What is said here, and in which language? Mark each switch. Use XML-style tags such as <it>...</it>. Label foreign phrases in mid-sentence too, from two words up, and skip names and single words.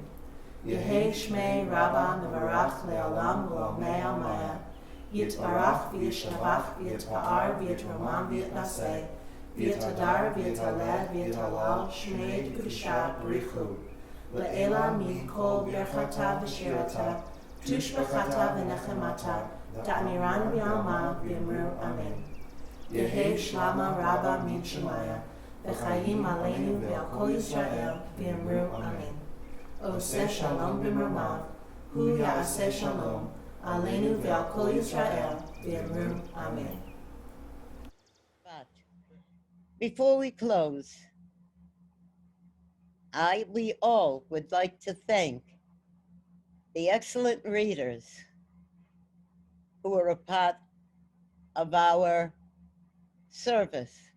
<arc>יהא שמה רבא מברך לעלם ולעלמי עלמיא, יתברך וישתבח ויתפאר ויתרומם ויתנשא, ויתהדר ויתעלה ויתהלל שמה דקודשא בריך הוא. לעלא מכל ברכתא ושירתא, תשבחתא ונחמתא, דאמירן בעלמא, ואמרו אמן. יהא שלמא רבא מן שמיא, וחיים עלינו ועל כל ישראל ואמרו אמן.</arc> <he>עושה שלום במרומיו, הוא יעשה שלום, עלינו ועל כל ישראל ואמרו אמן.</he> <en>But before we close, we all would like to thank the excellent readers who are a part of our service.</en>